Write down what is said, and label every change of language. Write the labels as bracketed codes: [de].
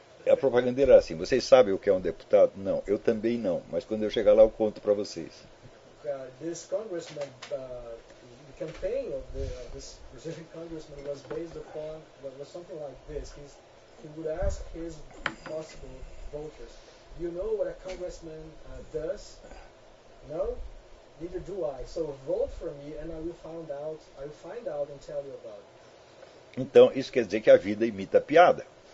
[pt] A propaganda era assim: vocês sabem o que é um deputado? Não, eu também não, mas quando eu chegar lá eu conto para vocês. [en] This congressman, the campaign of this Brazilian congressman was based upon was something like this. He would ask his possible voters, you know what a congressman does? No? Neither do I. So vote for me and I will find out and tell you about it. [pt] Então, isso quer dizer que a vida imita a piada.